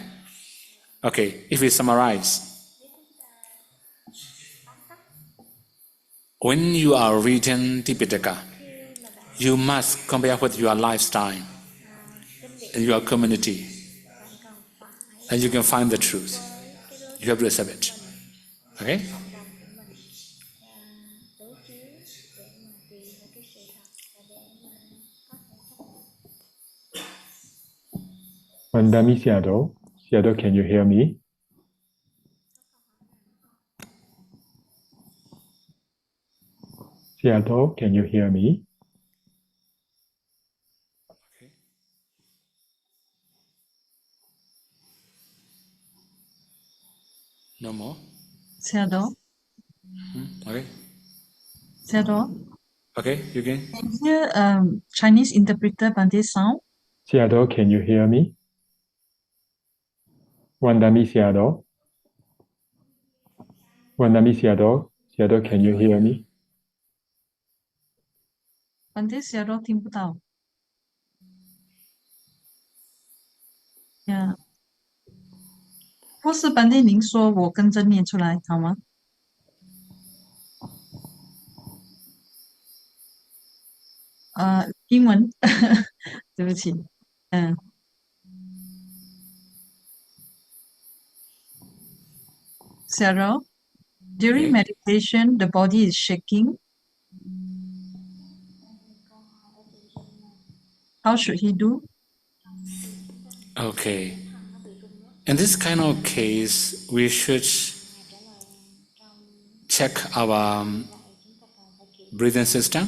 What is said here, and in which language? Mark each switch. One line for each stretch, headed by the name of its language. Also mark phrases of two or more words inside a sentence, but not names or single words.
English: Okay, if we summarize, when you are reading Tipitaka, you must compare with your lifestyle and your community, and you can find the truth. You have to accept it. Okay? Vandami Sayadaw. Sayadaw, can you hear me? Sayadaw, can you hear me? No more? Sayadaw. Okay. Sayadaw. Okay, you can. Can you hear Chinese interpreter Bhante sound? Sayadaw, can you hear me? Vandami Sayadaw. Vandami Sayadaw. Sayadaw, can you hear me?
Chinese: Bhante Sayadaw 听不到。Yeah. 或是 Bhante 您说，我跟着念出来好吗？英文，对不起。
English: Sayadaw, during meditation, the body is shaking. How should he do? Okay. In this kind of case, we should check our breathing system.